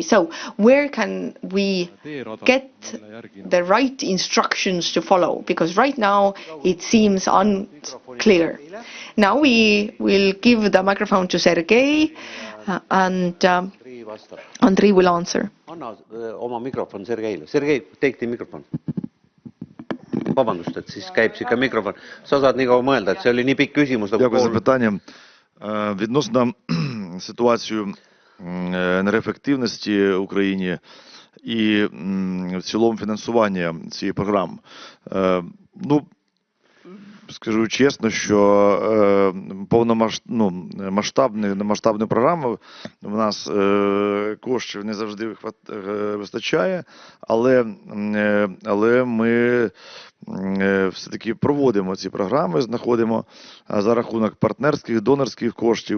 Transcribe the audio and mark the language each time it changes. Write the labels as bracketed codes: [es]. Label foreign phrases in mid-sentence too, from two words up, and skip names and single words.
[en] So where can we get the right instructions to follow? Because right now it seems unclear. Now we will give the microphone to Sergei and Andrei will answer. [et] Anna oma mikrofon Sergeile. [en] Sergei, take the microphone. [et] Vabandust, et siis käib siuke mikrofon. Sa saad nii kaua mõelda, et see oli nii pikk küsimus. [uk] Дякую за питання. Відносно ситуацію енергоефективності в Україні і в цілому фінансування цієї програми. Ну, скажу чесно, що масштабну програму в нас коштів не завжди вистачає, але ми все-таки проводимо ці програми, знаходимо за рахунок партнерських, донорських коштів.